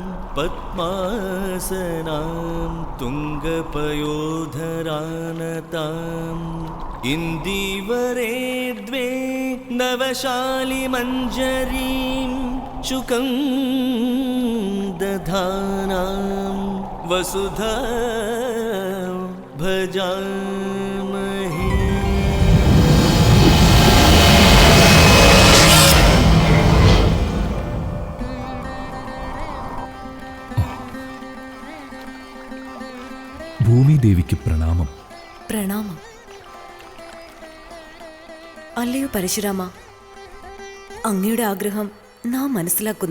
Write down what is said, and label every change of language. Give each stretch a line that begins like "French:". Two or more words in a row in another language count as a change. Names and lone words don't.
Sanskrit: पद्मासनां तुङ्गपयोधरानताम् इन्दीवरे द्वे नवशालिमञ्जरीं शुकं दधानां वसुधा भजामहे.
Malayalam: ഭൂമിദേവിക്ക് പ്രണാമം. പ്രണാമം. അല്ലയോ പരശുരാമ, അങ്ങയുടെ ആഗ്രഹം നാം മനസ്സിലാക്കുന്നു.